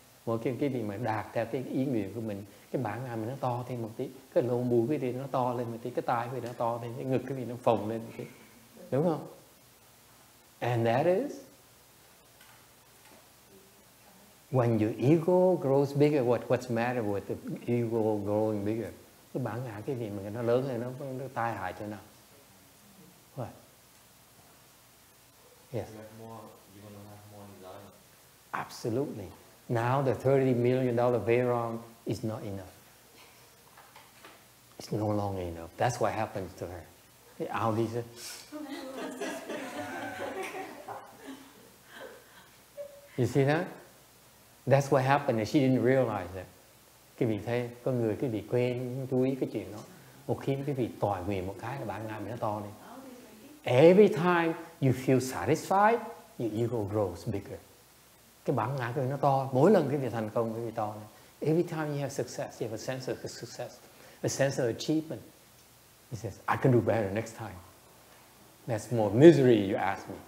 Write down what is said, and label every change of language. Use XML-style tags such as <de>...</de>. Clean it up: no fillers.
<vi>Một cái gì mà đạt theo cái ý nguyện của mình, cái bản ngã mình nó to thêm một tí, cái lỗ mũi cái gì nó to lên một tí, cái tai cái gì nó to lên, cái ngực cái gì nó phồng lên một tí, đúng không?</vi> <en>And that is when your ego grows bigger. What's matter with the ego growing bigger?</en> <vi>Cái bản ngã cái gì mà nó lớn lên, nó tai hại cho nào?</vi> <en>What? Yes. You want to have more desire. Absolutely. Now the $30 million Veyron is not enough. It's no longer enough. That's what happens to her. The Audis. You see that? That's what happened, and she didn't realize that.</en> <vi>Cái vị thấy, con người cái vị quên chú ý cái chuyện đó. Một khi cái vị tỏi nguyện một cái là bản ngã mình nó to lên.</vi> <en>Every time you feel satisfied, your ego grows bigger.</en> <vi>Cái bản ngã của nó to, mỗi lần cái việc thành công cái việc to này.</vi> <en>Every time you have success, you have a sense of success, a sense of achievement. He says, I can do better next time. That's more misery, you ask me.</en>